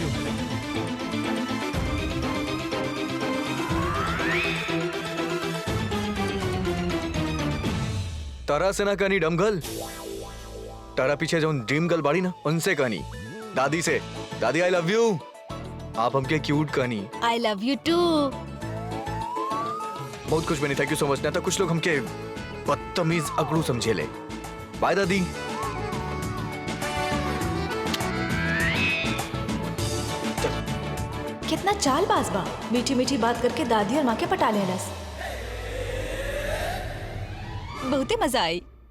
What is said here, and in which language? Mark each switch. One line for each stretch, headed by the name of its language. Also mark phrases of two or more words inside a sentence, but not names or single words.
Bhojpuri: तारा से ना कहनी डमगल, तारा पीछे जो ड्रीम गर्ल बाड़ी ना, उनसे कहनी। दादी से, दादी
English: I love you.
Bhojpuri: आप हमके क्यूट कहनी।
English: I love you too.
Bhojpuri: बहुत कुछ बनी,
English: thank you so much.
Bhojpuri: ना तो कुछ लोग हमके बदतमीज अकड़ू समझे ले। बाय दादी। कितना चालबाज बा, मीठी मीठी बात करके दादी और माँ के पटा लेलस। बहुत ही मजा आई।